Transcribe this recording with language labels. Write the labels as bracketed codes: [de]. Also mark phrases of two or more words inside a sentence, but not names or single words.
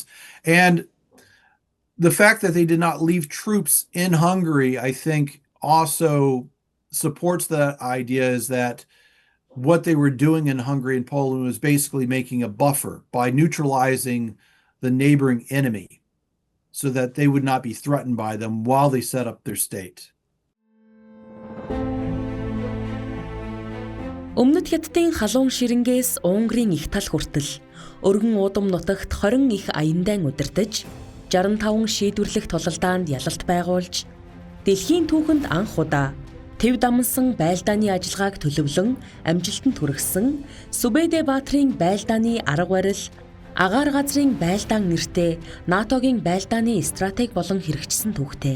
[en] And the fact that they did not leave troops in Hungary, I think also supports the idea is that what they were doing in Hungary and Poland was basically making a buffer by neutralizing the neighboring enemy so that they would not be threatened by them while they set up their state. [mn] Өмнөд Хятадын халуун ширэнгээс Унгарын их тал хүртэл өргөн уудам нутагт 20 их аяндан удирдах, 65 шийдвэрлэх тулалдаанд ялалт байгуулж, Дэлхийн түүхэнд анх удаа тэв дамсан байлдааны ажиллагааг төлөвлөн амжилтанд хүргэсэн Сүбэдэ Баатрын байлдааны арга барил, агаар газрын байлдаан нэртэй НАТОгийн байлдааны стратеги болон хэрэгжсэн түүхтэй.